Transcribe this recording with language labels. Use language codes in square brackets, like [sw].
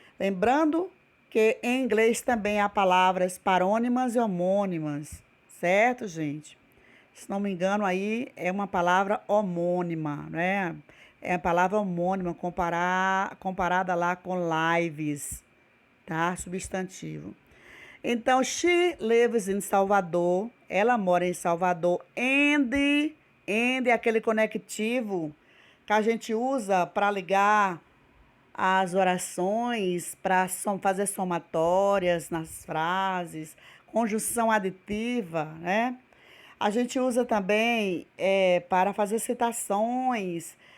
[pt] Lembrando que em inglês também há palavras parônimas e homônimas, certo, gente? Se não me engano, aí é uma palavra homônima, né? É a palavra homônima comparada lá com lives, tá? Substantivo. Então, [en] she lives in Salvador. [pt] Ela mora em Salvador. And é aquele conectivo que a gente usa para ligar as orações, para fazer somatórias nas frases, conjunção aditiva, né? A gente usa também para fazer citações.